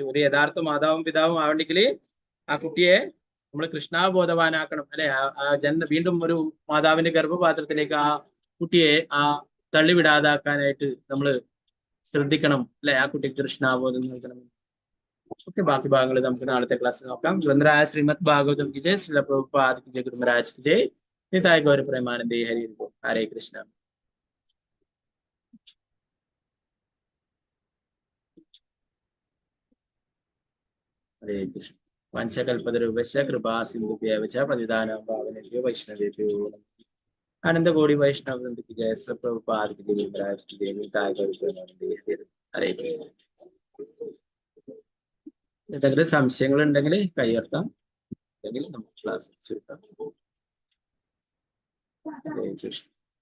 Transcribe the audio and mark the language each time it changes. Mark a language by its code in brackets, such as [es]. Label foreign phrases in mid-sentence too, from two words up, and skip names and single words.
[ml] ഒരു യഥാർത്ഥ മാതാവും പിതാവും ആവണ്ടെങ്കിൽ ആ കുട്ടിയെ നമ്മൾ കൃഷ്ണാബോധവാനാക്കണം, അല്ലെ? വീണ്ടും ഒരു മാതാവിന്റെ ഗർഭപാത്രത്തിലേക്ക് ആ കുട്ടിയെ തള്ളിവിടാതാക്കാനായിട്ട് നമ്മൾ ശ്രദ്ധിക്കണം, അല്ലെ? ആ കുട്ടിക്ക് കൃഷ്ണാബോധം നൽകണം. ഓക്കെ, ബാക്കി ഭാഗങ്ങൾ നമുക്ക് നാളത്തെ ക്ലാസ്സിൽ നോക്കാം. [hi] ഗ്രന്ഥരായ ശ്രീമദ് ഭാഗവതം की जय, श्रील प्रभुपाद की जय, गुरु महाराज की जय, [bn] निताय गौर प्रेमानंदे, हरि बोल, [hi] हरे कृष्ण। हरे कृष्ण। [sa] पंचकल्पतरुभ्यश्च कृपा सिन्धुभ्येव च पतितानां पावनेभ्यो वैष्णवेभ्यो [hi] आनंद कोटि वैष्णव वृंद की जय, श्रील प्रभुपाद की जय, गुरु महाराज की जय, [bn] निताय गौर प्रेमानंदे, [hi] हरे कृष्ण। [ml] എന്തെങ്കിലും സംശയങ്ങൾ ഉണ്ടെങ്കിൽ കൈയർത്താം, അല്ലെങ്കിൽ നമുക്ക് ക്ലാസ് ചുരുക്കാം. ഹരേ കൃഷ്ണ.